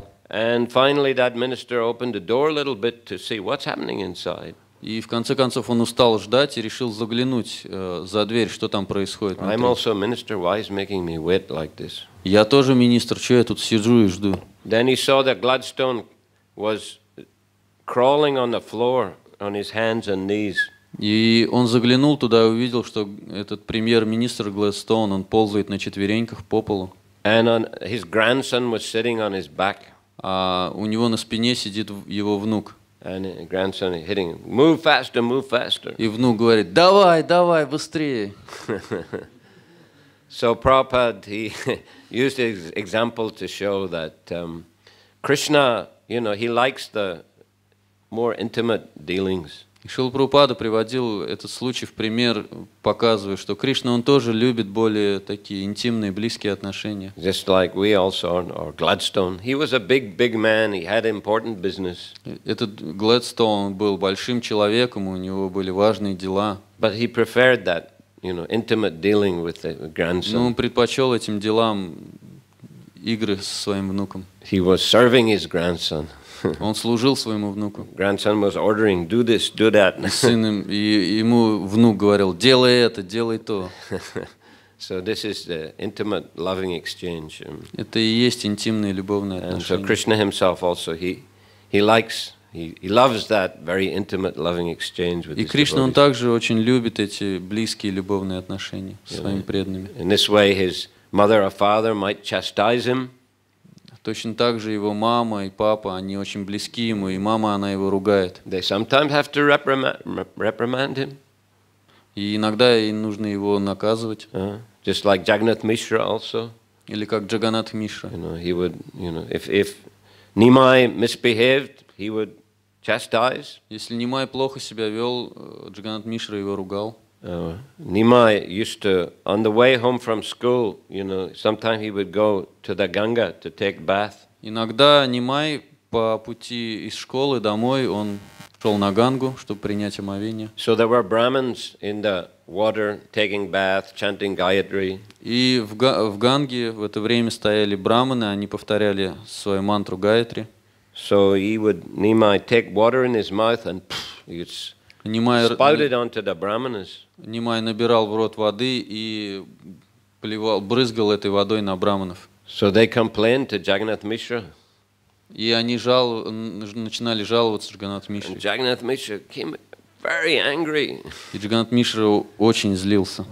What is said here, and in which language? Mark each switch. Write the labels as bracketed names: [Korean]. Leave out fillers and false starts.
[English] And finally that minister opened the door a little bit to see what's happening inside. [Russian] И в конце концов он устал ждать и решил заглянуть за дверь, что там происходит внутри. [English] I'm also a minister. Why is making me wait like this? [Russian] Я тоже министр, что я тут сижу и жду? [English] Then he saw that Gladstone was crawling on the floor on his hands and knees. [Russian] И он заглянул туда и увидел, что этот премьер-министр Гладстоун, он ползает на четвереньках по полу. [English] And his grandson was sitting on his back. [Russian] А у него на спине сидит его внук. [English] And the grandson is hitting him, move faster, move faster. [Russian] И внук говорит, давай, давай, быстрее. [English] So Prabhupada, he used his example to show that Krishna, he likes the more intimate dealings. [Russian] Шрила Прабхупада приводил этот случай в пример, показывая, что Кришна, он тоже любит более такие интимные, близкие отношения. [English] Just like we also, or Gladstone, he was a big man, he had important business. [Russian] Этот Гладстоун был большим человеком, у него были важные дела. [English] But he preferred that, intimate dealing with the grandson. [Russian] Но он предпочел этим делам игры со своим внуком. [English] He was serving his grandson. [Russian] Он служил своему внуку. [English] Grandson was ordering, do this, do that. [Russian] И ему внук говорил, делай это, делай то. [English] So this is the intimate, loving exchange. [Russian] Это и есть интимные любовные [English] And so [Russian] отношения. [English] Krishna himself also, he loves that very intimate, loving exchange with [Russian] И [English] his [Russian] Кришна, он [English] devotees. [Russian] также очень любит эти близкие любовные отношения со своими преданными. [English] In this way, his mother or father might chastise him. [Russian] Точно так же его мама и папа, они очень близки ему, и мама, она его ругает. [English] They sometimes have to reprimand him. [Russian] И иногда им нужно его наказывать. [English] Just like Jagannath Mishra also. [Russian] Или как Джаганнатх Мишра. [English] He would, if Nimai misbehaved, he would chastise. [Russian] Если Нимай плохо себя вел, Джаганнатх Мишра его ругал. [English] Nimai used to, on the way home from school, sometimes he would go to the Ganga to take bath. [Russian] Иногда Нимай по пути из школы домой, он шел на Гангу, чтобы принять омовение. [English] So there were Brahmins in the water taking bath, chanting Gayatri. [Russian] И в Ганге в это время стояли браманы, они повторяли свою мантру Гаятри. [English] So Nimai take water in his mouth and spout it onto the Brahmanas. [Russian] Нимай набирал в рот воды и брызгал этой водой на браманов. [English] So they complained to Jagannath Mishra. [Russian] И они начинали жаловаться Джаганнатх Мишре. [English] Jagannath Mishra came very angry. [Russian] И Джаганнатх Мишра очень злился.